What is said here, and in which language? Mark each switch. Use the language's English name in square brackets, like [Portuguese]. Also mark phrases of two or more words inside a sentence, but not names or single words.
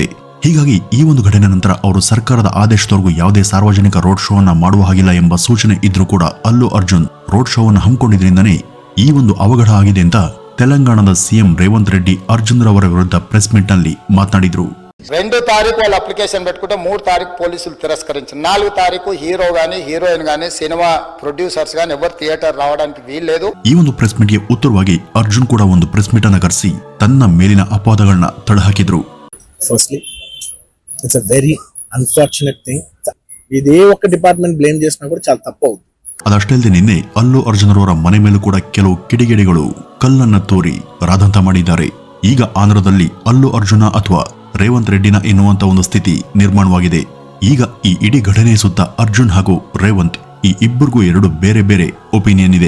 [Kannada] ಹೀಗಾಗಿ ಈ ಒಂದು ಘಟನೆ ನಂತರ ಅವರು ಸರ್ಕಾರದ ಆದೇಶದವರೆಗೂ ಯಾವುದೇ ಸಾರ್ವಜನಿಕ [English] road show [Kannada] ಅನ್ನ ಮಾಡುವ ಹಾಗಿಲ್ಲ ಎಂಬ ಸೂಚನೆ ಇದ್ರೂ ಕೂಡ ಅಲ್ಲು ಅರ್ಜುನ್ [English] road show [Kannada] ಅನ್ನು ಹಮ್ಮಿಕೊಂಡಿದ್ರಿಂದನೇ ಈ ಒಂದು ಅವಘಡ ಆಗಿದೆ ಅಂತ ತೆಲಂಗಾಣದ ಸಿಎಂ ರೇವಂತ್ ರೆಡ್ಡಿ ಅರ್ಜುನ್ ರವರ ವಿರುದ್ಧ [English] press meet [Kannada] ನಲ್ಲಿ ಮಾತನಾಡಿದ್ರು. [Telugu] 2 తారీఖు వాళ్ళు అప్లికేషన్ పెట్టుకుంటే 3 తారీఖు పోలీసులు తిరస్కరించారు. 4 తారీఖు హీరో గానీ హీరోయిన్ గానీ సినిమా ప్రొడ్యూసర్స్ గానీ ఎవరు థియేటర్ రావడానికి వీల్లేదు. [Kannada] ಈ ಒಂದು ಪ್ರೆಸ್ ಮೀಟ್ಗೆ ಉತ್ತರವಾಗಿ ಅರ್ಜುನ್ ಕೂಡ ಒಂದು [English] press meet [Kannada] ಅನ್ನ ಕರೆಸಿ ತನ್ನ ಮೇಲಿನ ಅಪವಾದಗಳನ್ನ ತಳ್ಳಹಾಕಿದ್ರು. [English] Firstly, it's a very unfortunate thing. [Telugu] ఇదే ఒక్క [English] department blame [Telugu] చేసినా కూడా చాలా ತಪ್ಪು అవుతుంది. [Kannada] ಅದಷ್ಟೇ ಅಲ್ಲದೆ ನಿನ್ನೆ ಅಲ್ಲು ಅರ್ಜುನ್ ರವರ ಮನೆ ಮೇಲೂ ಕೂಡ ಕೆಲವು ಕಿಡಿಗೇಡಿಗಳು ಕಲ್ಲನ್ನ ತೋರಿ ರಾದಂತ ಮಾಡಿದ್ದಾರೆ. ಈಗ ಆಂಧ್ರದಲ್ಲಿ ಅಲ್ಲು ಅರ್ಜುನ ಅಥವಾ ರೇವಂತ್ ರೆಡ್ಡಿನ ಎನ್ನುವಂತ ಒಂದು ಸ್ಥಿತಿ ನಿರ್ಮಾಣವಾಗಿದೆ. ಈಗ ಈ ಇಡೀ ಘಟನೆಯ ಸುತ್ತ ಅರ್ಜುನ್ ಹಾಗೂ ರೇವಂತ್ ಈ ಇಬ್ಬರಿಗೂ 2 ಬೇರೆ ಬೇರೆ ಒಪಿನಿಯನ್ ಇದೆ.